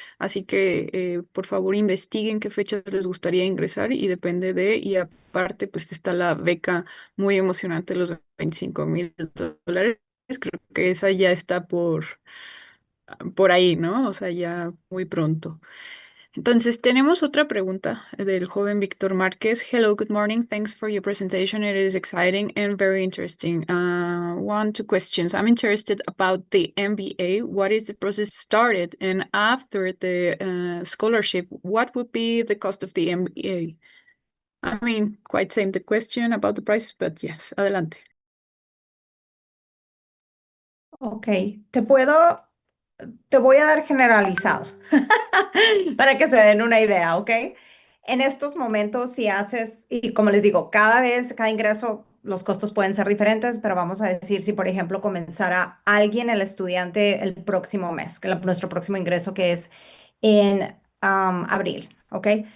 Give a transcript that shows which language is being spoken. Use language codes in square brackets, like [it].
[es] Así que, por favor, investiguen qué fechas les gustaría ingresar y depende y aparte, pues está la beca muy emocionante, los $25,000. Creo que esa ya está por ahí, ¿no? O sea, ya muy pronto. Entonces, tenemos otra pregunta del joven Víctor Márquez. [en] Hello, good morning. Thanks for your presentation. It is exciting and very interesting. Two questions. I'm interested about the MBA. What is the process started? And after the scholarship, what would be the cost of the MBA? I mean, quite same the question about the price, but yes, adelante. [es] Ok, te puedo, te voy a dar generalizado para que se den una idea, ¿ok? En estos momentos, si haces, y como les digo, cada vez, cada ingreso, los costos pueden ser diferentes, pero vamos a decir, si por ejemplo comenzara alguien, el estudiante, el próximo mes, nuestro próximo ingreso que es en abril, ¿ok?